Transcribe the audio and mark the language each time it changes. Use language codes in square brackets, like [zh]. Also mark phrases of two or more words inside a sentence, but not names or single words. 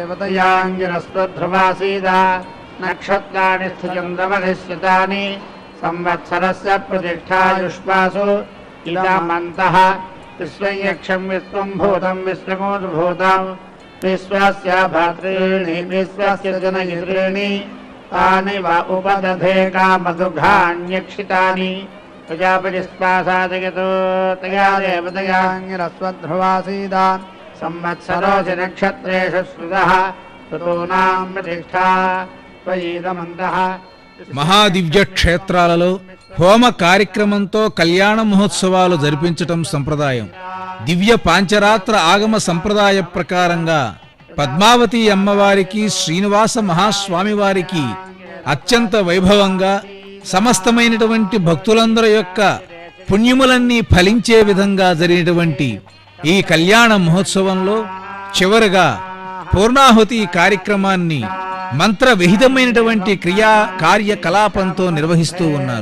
[sa] देवतयाङ्गिरस्त्वध्रुवासीदा नक्षत्राणि चन्द्रमधिश्रितानि संवत्सरस्य प्रतिष्ठायुष्मासु इदमन्तः विश्वं यक्षं विश्वं भूतं विश्वकोऽसुभूतं विश्वस्य भर्तॄणि विश्वस्य जनयित्रीणि तानि वा उपदधे कामदुःखान्यक्षितानि प्रजापतिस्वासादयतु तया देवतयाङ्गिरस्त्वध्रुवासीदा संवत्सरोऽसि नक्षत्रेषु श्रुतः ऋतूनां प्रतिष्ठा त्वयीदमन्तः [te] మహాదివ్య క్షేత్రాలలో హోమ కార్యక్రమంతో కళ్యాణ మహోత్సవాలు జరిపించటం సంప్రదాయం. దివ్య పాంచరాత్ర ఆగమ సంప్రదాయ ప్రకారంగా పద్మావతి అమ్మవారికి శ్రీనివాస మహాస్వామి వారికి అత్యంత వైభవంగా సమస్తమైనటువంటి భక్తులందరి యొక్క పుణ్యములన్నీ ఫలించే విధంగా జరిగినటువంటి ఈ కళ్యాణ మహోత్సవంలో చివరగా పూర్ణాహుతి కార్యక్రమాన్ని మంత్ర విహితమైనటువంటి క్రియా కార్యకలాపంతో నిర్వహిస్తూ ఉన్నారు.